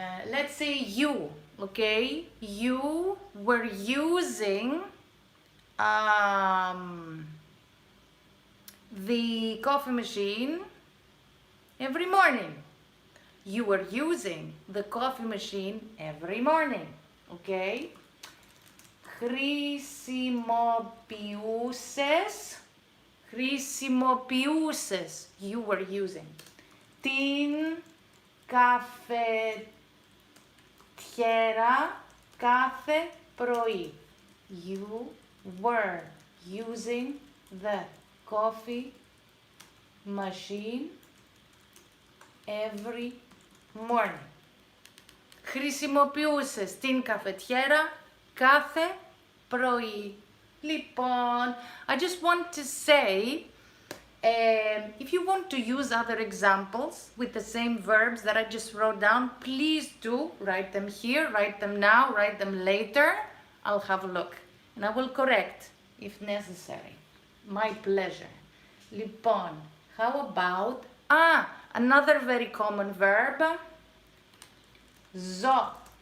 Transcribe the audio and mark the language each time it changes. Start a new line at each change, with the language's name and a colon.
English: Let's say you, okay? You were using the coffee machine every morning. You were using the coffee machine every morning, okay?
Greek: Χρησιμοποιούσες,
English: you were using.
Greek: Την καφετιέρα κάθε πρωί.
English: You were using the coffee machine every morning.
Greek: Χρησιμοποιούσες την καφετιέρα κάθε πρωί. Λοιπόν,
English: I just want to say If you want to use other examples with the same verbs that I just wrote down, please do write them here, write them now, write them later. I'll have a look and I will correct if necessary. My pleasure.
Greek: Λοιπόν,
English: how about another very common verb, ζω.